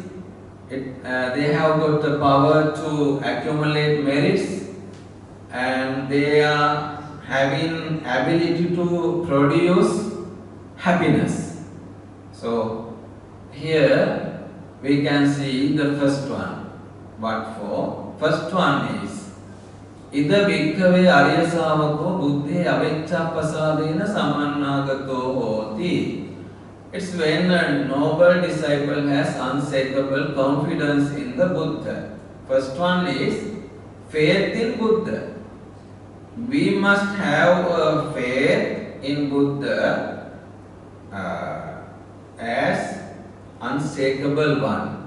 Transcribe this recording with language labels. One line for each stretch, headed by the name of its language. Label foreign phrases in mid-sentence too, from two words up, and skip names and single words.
English: They have got the power to accumulate merits, and they are having ability to produce happiness. So here we can see the first one. What for? First one is
Pali: Ida bhikkhave arya savako buddhe aveccha pasadena samannagato hoti.
English: It's when a noble disciple has unshakable confidence in the Buddha. First one is faith in Buddha. We must have a faith in Buddha as unshakable one.